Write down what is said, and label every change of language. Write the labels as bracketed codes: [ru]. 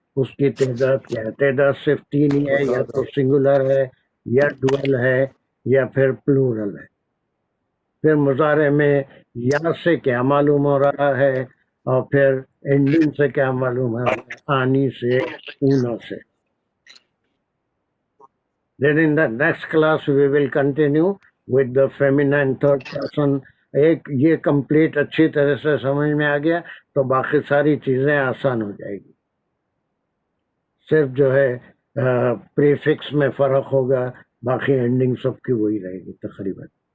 [ur] اس کی تعداد کیا ہے؟ تعداد صرف 3 ہی ہے. یا تو سنگولر ہے، یا ڈوئل ہے، یا پھر پلورل ہے. پھر مضارع میں یا سے کیا معلوم ہو رہا ہے، اور پھر اینڈنگ سے کیا معلوم ہے، آنی سے، اونا سے. [en] Then in the next class we will continue with the feminine third person. [ur] ایک یہ کمپلیٹ اچھی طرح سے سمجھ میں آ گیا تو باقی ساری چیزیں آسان ہو جائے گی. صرف جو ہے پریفکس میں فرق ہوگا، باقی اینڈنگ سب کی وہی رہے گی تقریباً.